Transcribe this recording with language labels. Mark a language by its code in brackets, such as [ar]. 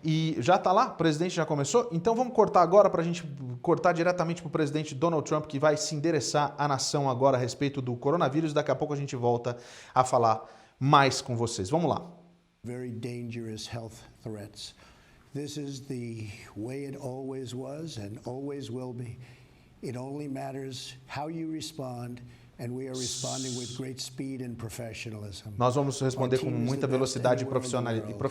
[pt] E já está lá? O presidente já começou? Então vamos cortar agora para a gente cortar diretamente para o presidente Donald Trump, que vai se endereçar à nação agora a respeito do coronavírus. Daqui a pouco a gente volta a falar mais com vocês. Vamos lá. [en] Very dangerous health threats. This is the way it always was and always will be. It only matters how you respond. And we are responding with great speed and professionalism. [pt] Nós vamos responder com muita velocidade e profissionalismo.